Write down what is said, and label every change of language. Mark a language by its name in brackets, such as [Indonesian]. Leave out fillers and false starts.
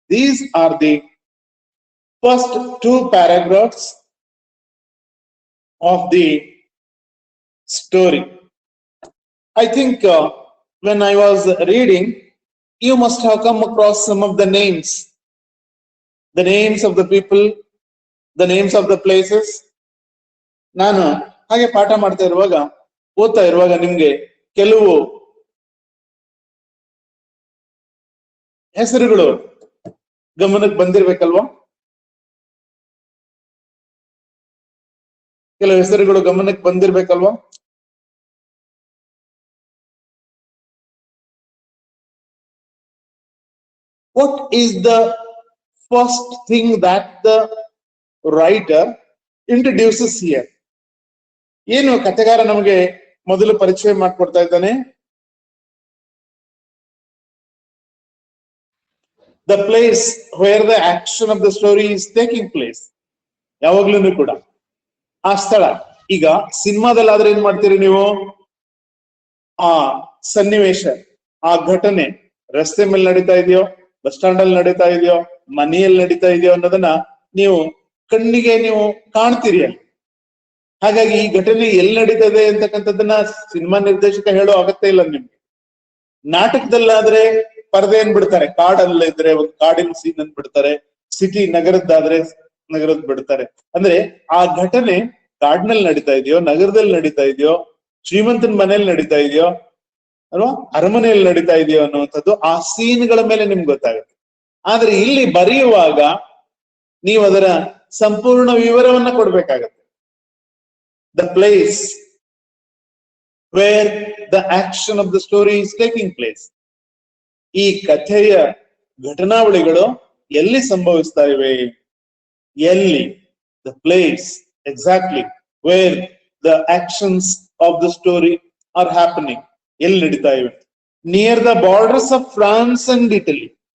[English] These are the first 2 paragraphs of the story. I think when I was reading, you must have come across some of the names of the people, the names of the places. [Kannada] ನಾನು ಹಾಗೆ ಪಾಠ ಮಾಡ್ತಾ ಇರುವಾಗ, ಓದ್ತಾ ಇರುವಾಗ ನಿಮ್ಗೆ ಕೆಲವು ಹೆಸರುಗಳು ಗಮನಕ್ಕೆ ಬಂದಿರ್ಬೇಕಲ್ವಾ? ಕೆಲವು ಹೆಸರುಗಳು ಗಮನಕ್ಕೆ ಬಂದಿರ್ಬೇಕಲ್ವಾ? [English] What is the first thing that the writer introduces here? [Kannada] ಏನು ಕಥೆಗಾರ ನಮಗೆ ಮೊದಲು ಪರಿಚಯ ಮಾಡಿಕೊಡ್ತಾ ಇದ್ದಾನೆ? [English] The place where the action of the story is taking place. [Kannada] ಯಾವಾಗ್ಲೂ ಕೂಡ ಆ ಸ್ಥಳ. ಈಗ ಸಿನಿಮಾದಲ್ಲಾದ್ರೆ ಏನ್ ಮಾಡ್ತೀರಿ ನೀವು? ಆ ಸನ್ನಿವೇಶ, ಆ ಘಟನೆ ರಸ್ತೆ ಮೇಲೆ ನಡೀತಾ ಇದೆಯೋ, ಬಸ್ ಸ್ಟಾಂಡ್ ಅಲ್ಲಿ ನಡೀತಾ ಇದೆಯೋ, ಮನೆಯಲ್ಲಿ ನಡೀತಾ ಇದೆಯೋ ಅನ್ನೋದನ್ನ ನೀವು ಕಣ್ಣಿಗೆ ನೀವು ಕಾಣ್ತೀರಿ ಅಲ್ಲಿ. ಹಾಗಾಗಿ ಈ ಘಟನೆ ಎಲ್ಲಿ ನಡೀತದೆ ಅಂತಕ್ಕಂಥದ್ದನ್ನ ಸಿನಿಮಾ ನಿರ್ದೇಶಕ ಹೇಳೋ ಅಗತ್ಯ ಇಲ್ಲ ನಿಮ್ಗೆ. ನಾಟಕದಲ್ಲಾದ್ರೆ ಪರದೆ ಏನ್ ಬಿಡ್ತಾರೆ, ಕಾಡಲ್ಲಿದ್ರೆ ಒಂದು ಕಾಡಿನ ಸೀನ್ ಅನ್ ಬಿಡ್ತಾರೆ, ಸಿಟಿ ನಗರದ್ದಾದ್ರೆ ನಗರದ್ ಬಿಡ್ತಾರೆ. ಅಂದ್ರೆ ಆ ಘಟನೆ ಕಾಡಿನಲ್ಲಿ ನಡೀತಾ ಇದೆಯೋ, ನಗರದಲ್ಲಿ ನಡೀತಾ ಇದೆಯೋ, ಶ್ರೀಮಂತನ ಮನೇಲಿ ನಡೀತಾ ಇದೆಯೋ ಅಲ್ವಾ, ಅರಮನೆಯಲ್ಲಿ ನಡೀತಾ ಇದೆಯೋ ಅನ್ನುವಂಥದ್ದು ಆ ಸೀನ್ಗಳ ಮೇಲೆ ನಿಮ್ಗೆ ಗೊತ್ತಾಗುತ್ತೆ. ಆದ್ರೆ ಇಲ್ಲಿ ಬರೆಯುವಾಗ ನೀವು ಅದರ ಸಂಪೂರ್ಣ ವಿವರವನ್ನ ಕೊಡ್ಬೇಕಾಗತ್ತೆ. [English] The place where the action of the story is taking place. [Kannada] ಈ ಕಥೆಯ ಘಟನಾವಳಿಗಳು ಎಲ್ಲಿ ಸಂಭವಿಸ್ತಾ ಇವೆ? ಎಲ್ಲಿ? [English] The place exactly where the actions of the story are happening. [Kannada] ಎಲ್ಲಿ ನಡೀತಾ ಇವೆ? [English] Near the borders of France and Italy.